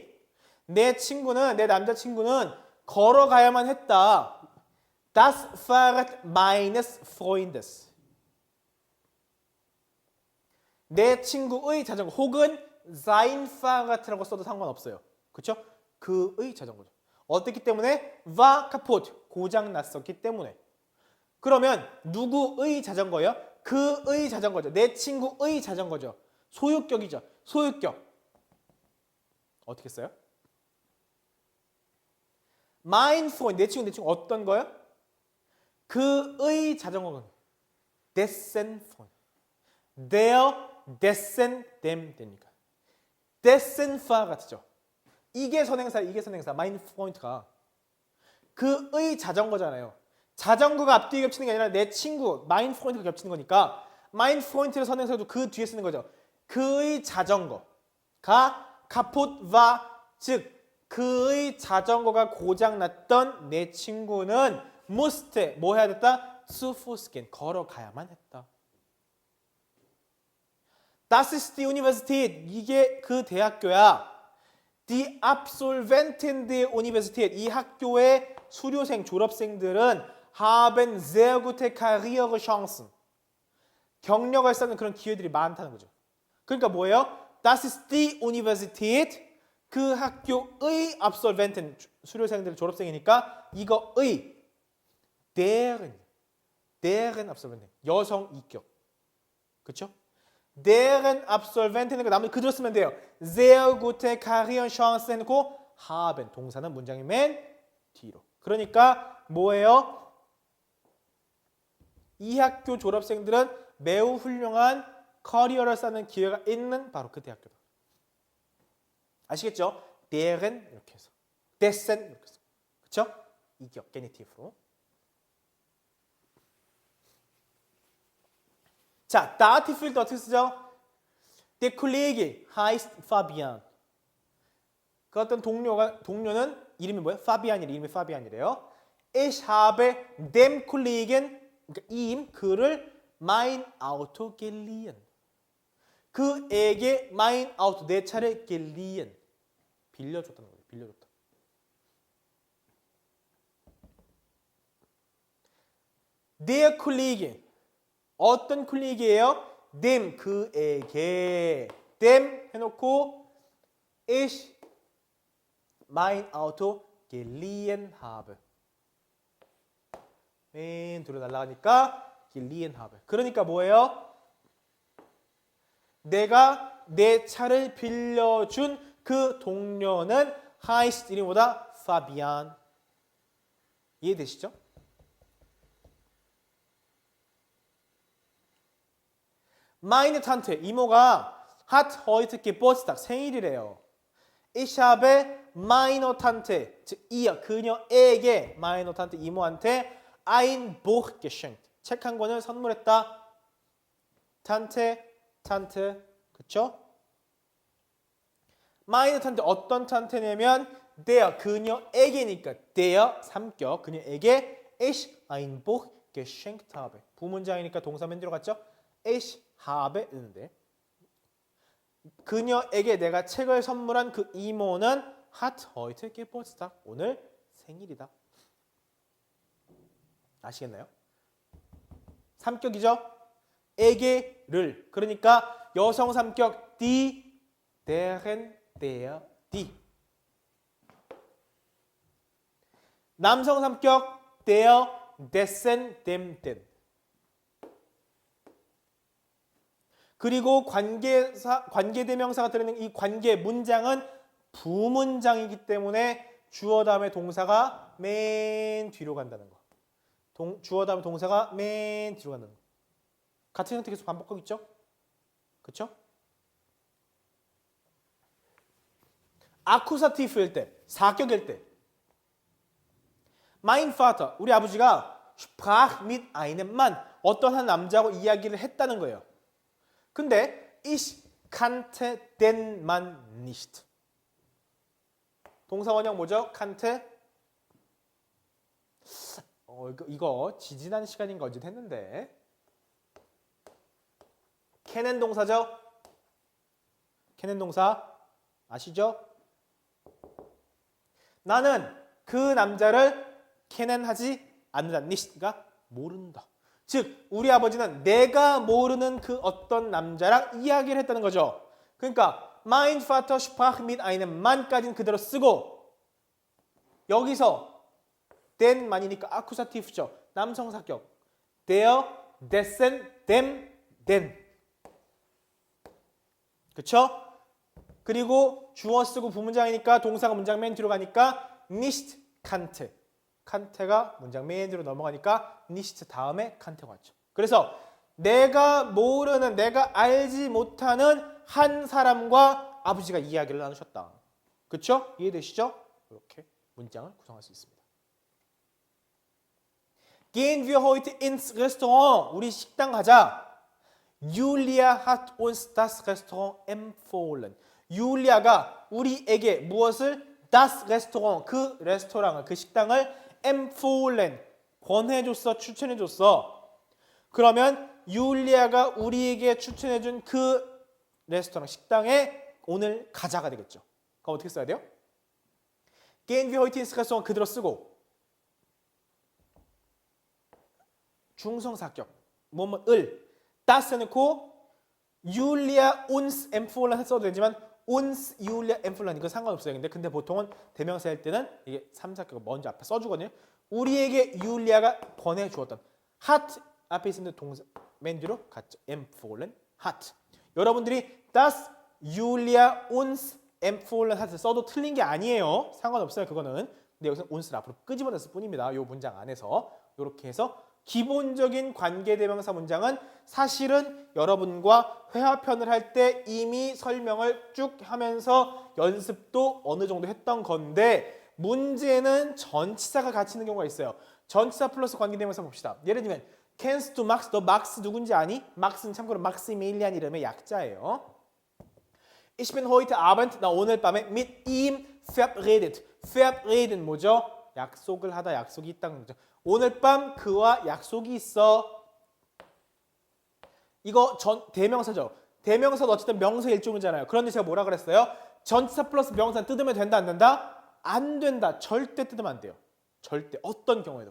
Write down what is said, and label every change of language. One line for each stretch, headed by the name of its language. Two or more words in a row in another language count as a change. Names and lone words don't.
Korean: 내 남자친구는 걸어가야만 했다.
German: Das Fahrrad meines Freundes.
Korean: 내 친구의 자전거 혹은
German: sein Fahrrad
Korean: 라고 써도 상관없어요. 그렇죠? 그의 자전거죠. 어떻기 때문에
German: war kaputt,
Korean: 고장 났었기 때문에. 그러면 누구의 자전거요? 그의 자전거죠. 내 친구의 자전거죠. 소유격이죠. 소유격. 어떻게 써요?
German: Mein Freund,
Korean: 내 친구 어떤 거요? 그의 자전거는
German: dessen Freund. Der, dessen, dem 되니까. dessen Fahrrad
Korean: 죠. 이게 선행사.
German: Mein Freund
Korean: 가 그의 자전거잖아요. 자전거가 앞뒤에 겹치는 게 아니라 내 친구
German: Mein Freund
Korean: 가 겹치는 거니까
German: Mein Freund
Korean: 를 선행사도 그 뒤에 쓰는 거죠. 그의 자전거가
German: kaputt war,
Korean: 즉 그의 자전거가 고장났던 내 친구는 musste, 뭐 해야 됐다?
German: zu Fuß gehen,
Korean: 걸어가야만 했다.
German: Das ist die Universität,
Korean: 이게 그 대학교야.
German: Die Absolventen der Universität,
Korean: 이 학교의 수료생, 졸업생들은
German: haben sehr gute Karrierechancen.
Korean: 경력을 쌓는 그런 기회들이 많다는 거죠. 그러니까 뭐예요?
German: Das ist die Universität,
Korean: 그 학교의 Absolventen, 수료생들, 졸업생이니까 이거의
German: deren Absolventen,
Korean: 여성 이격. 그렇죠?
German: deren Absolventen,
Korean: 나머지 그대로 쓰면 돼요.
German: sehr gute Karrierechancen
Korean: 해놓고 haben, 동사는 문장의 맨 뒤로. 그러니까 뭐예요? 이 학교 졸업생들은 매우 훌륭한 커리어를 쌓는 기회가 있는 바로 그 대학교다. 아시겠죠? deren 이렇게 해서, dessen 이렇게 해서, 그렇죠? 이격, 게니티브로. 자, 다티필드 어떻게 쓰죠?
German: Der Kollege heißt Fabian.
Korean: 그 어떤 동료는 이름이 뭐예요? 파비안이래. 이름이 파비안이래요.
German: Ich habe dem Kollegen, 그러니까 ihm, 그를 mein Auto geliehen. 그에게 mein Auto,
Korean: 내 차를 geliehen. 빌려줬다는 거예요. 빌려줬다.
German: Der Kollege,
Korean: 어떤 콜리기예요? dem, 그에게.
German: dem 해놓고 ich mein Auto geliehen habe.
Korean: 맨 뒤로 날아가니까
German: geliehen habe.
Korean: 그러니까 뭐예요? 내가 내 차를 빌려준 그 동료는 heißt 이름보다 Fabian. 이해되시죠?
German: Meine Tante, 이모가 hat heute Geburtstag, 생일이래요. Ich habe meiner Tante,
Korean: 즉 이어, 그녀에게
German: meiner Tante, 이모한테 ein Buch geschenkt,
Korean: 책 한 권을 선물했다. Tante, 그쵸?
German: meine Tante,
Korean: 어떤 Tante냐면 der, 그녀에게니까 der, 삼격, 그녀에게
German: ich ein Buch geschenkt habe.
Korean: 부문장이니까 동사 맨 뒤로 갔죠?
German: ich habe
Korean: 있는데 그녀에게 내가 책을 선물한 그 이모는
German: hat heute Geburtstag,
Korean: 오늘 생일이다. 아시겠나요? 삼격이죠? 에게를, 그러니까 여성 삼격
German: die, deren, der, die.
Korean: 남성 삼격
German: der, dessen, dem, den.
Korean: 그리고 관계대명사가 들어있는 이 관계 문장은 부문장이기 때문에 주어 다음에 동사가 맨 뒤로 간다는 거. 주어 다음에 동사가 맨 뒤로 간다는 거. 같은 형태 계속 반복하고 있죠? 그렇죠? 아쿠사티프일 때, 사격일 때.
German: Mein Vater,
Korean: 우리 아버지가
German: sprach mit einem Mann,
Korean: 어떤 한 남자하고 이야기를 했다는 거예요.
German: 근데 ich kannte den Mann nicht.
Korean: 동사 원형 뭐죠? kannte. 이거 지지난 시간인가 어제 했는데. kennen 동사죠? kennen 동사 아시죠? 나는 그 남자를 kennen하지 않는다. nicht가 모른다. 즉 우리 아버지는 내가 모르는 그 어떤 남자랑 이야기를 했다는 거죠. 그러니까
German: mein Vater sprach mit einem Mann
Korean: 까지는 그대로 쓰고 여기서
German: den Mann
Korean: 이니까 아쿠사티브죠. 남성사격.
German: der, dessen, dem, den.
Korean: 그쵸? 그리고 주어 쓰고 부문장이니까 동사가 문장 맨 뒤로 가니까
German: nicht kannte.
Korean: 칸테가 문장 메인 뒤로 넘어가니까 nicht 다음에 칸테가 왔죠. 그래서 내가 모르는, 내가 알지 못하는 한 사람과 아버지가 이야기를 나누셨다. 그렇죠? 이해되시죠? 이렇게 문장을 구성할 수 있습니다.
German: Gehen wir heute ins Restaurant.
Korean: 우리 식당 가자.
German: Julia hat uns das Restaurant empfohlen.
Korean: 율리아가 우리에게 무엇을?
German: Das Restaurant,
Korean: 그 레스토랑을, 그 식당을 empfohlen, 권해줬어, 추천해줬어. 그러면 율리아가 우리에게 추천해준 그 레스토랑, 식당에 오늘 가자가 되겠죠. 그럼 어떻게 써야 돼요?
German: Gehen wir heute ins Restaurant
Korean: 그대로 쓰고 중성사격, 뭐뭐을 das 해놓고 율리아
German: uns empfohlen
Korean: 써도 되지만
German: uns 율리아 empfohlen
Korean: 이거 상관없어요. 근데 보통은 대명사 할 때는 이게 3사격을 먼저 앞에 써주거든요. 우리에게 율리아가 권해주었던 hat 앞에 있는 동사 맨 뒤로 같죠.
German: empfohlen hat.
Korean: 여러분들이
German: das 율리아 uns empfohlen hat
Korean: 써도 틀린 게 아니에요. 상관없어요. 그거는. 근데 여기서 uns를 앞으로 끄집어냈을 뿐입니다. 이 문장 안에서 이렇게 해서 기본적인 관계대명사 문장은 사실은 여러분과 회화편을 할 때 이미 설명을 쭉 하면서 연습도 어느 정도 했던 건데 문제는 전치사가 같이 있는 경우가 있어요. 전치사 플러스 관계대명사 봅시다.
German: 예를 들면 kennst du Max?
Korean: 너 막스 누군지 아니? 막스는 참고로 막시밀리안 이름의 약자예요.
German: Ich bin heute Abend,
Korean: 나 오늘 밤에
German: mit ihm verabredet.
Korean: verabredet 뭐죠? 약속을 하다, 약속이 있다는 거죠. 오늘 밤 그와 약속이 있어. 이거 대명사죠. 대명사도 어쨌든 명사 일종이잖아요. 그런데 제가 뭐라 그랬어요? 전치사 플러스 명사는 뜯으면 된다, 안 된다? 안 된다. 절대 뜯으면 안 돼요. 절대. 어떤 경우에도.